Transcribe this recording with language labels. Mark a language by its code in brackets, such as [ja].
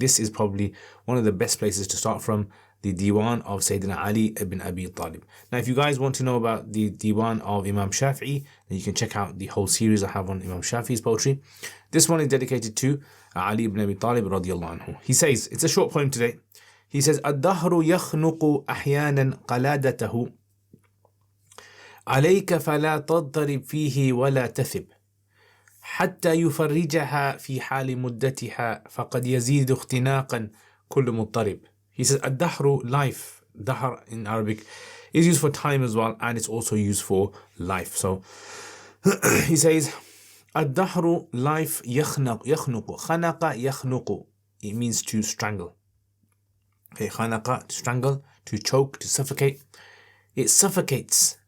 [en] This is probably one of the best places to start from, the Diwan of Sayyidina Ali ibn Abi Talib. Now, if you guys want to know about the Diwan of Imam Shafi'i, then you can check out the whole series I have on Imam Shafi'i's poetry. This one is dedicated to Ali ibn Abi Talib radiyallahu anhu. He says, it's a short poem today. He says, [ar] الدهر يخنق أحيانا قلادته عليك فلا تضطرب فيه ولا تثب حتى يفرجها في حال مدتها فقد يزيد اختناقا كل مضطرب. [en] He says, الدهر, life, dahr in Arabic is used for time as well, and it's also used for life. So he says, الدهر, life, يخنق, خنق يخنق, it means to strangle. Okay, خنق, to strangle, to choke, to suffocate. It suffocates.